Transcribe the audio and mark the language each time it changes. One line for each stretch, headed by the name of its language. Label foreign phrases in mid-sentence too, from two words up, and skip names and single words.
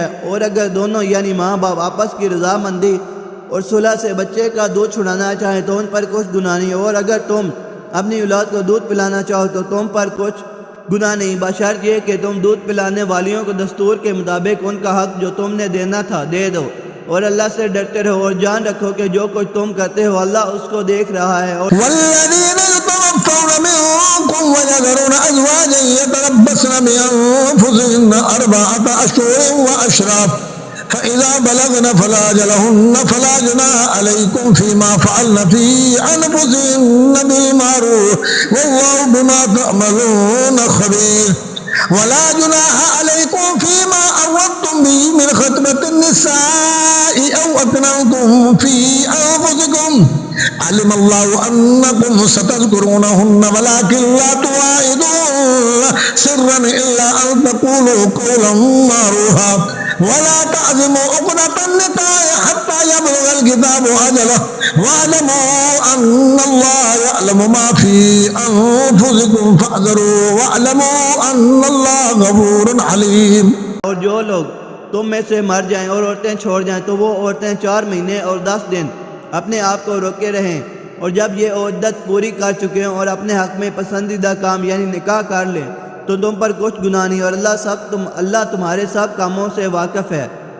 Urdu: اور اگر دونوں یعنی ماں باپ آپس کی رضامندی اور صلح سے بچے کا دودھ چھڑانا چاہیں تو ان پر کچھ گناہ نہیں، اور اگر تم اپنی اولاد کو دودھ پلانا چاہو تو تم پر کچھ گناہ نہیں، بشرط یہ کہ تم دودھ پلانے والیوں کو دستور کے مطابق ان کا حق جو تم نے دینا تھا دے دو، اور اللہ سے ڈرتے رہو اور جان رکھو کہ جو کچھ تم کرتے ہو اللہ اس کو دیکھ رہا ہے. और
Arabic: والذين يتوفون منكم ويذرون أزواجا يتربصن بأنفسهن أربعة أشهر وعشرا فإذا بلغن فلا أجلهن فلا جناح عليكم فيما فعلنا في أنفسهن بالمعروف والله بما تعملون خبير. ولا جناح عليكم فيما عرضتم به من خطبة النساء أو أكننتم في أنفسكم علم الله أنكم ستذكرونهن ولكن لا تواعدوهن سرا إلا أن تقولوا قولا معروفا ولا تعزموا عقدة النكاح حتى يبلغ الكتاب أجله واعلموا أن الله يعلم ما في أنفسكم فاحذروه واعلموا أن الله غفور حليم.
Urdu: اور جو لوگ تم میں سے مر جائیں اور عورتیں چھوڑ جائیں تو وہ عورتیں 4 مہینے اور 10 دن اپنے آپ کو روکے رہیں، اور جب یہ عدت پوری کر چکی ہوں اور اپنے حق میں پسندیدہ کام یعنی نکاح کر لیں تو تم پر کچھ گناہ نہیں، اور اللہ تمہارے سب کاموں سے واقف ہے.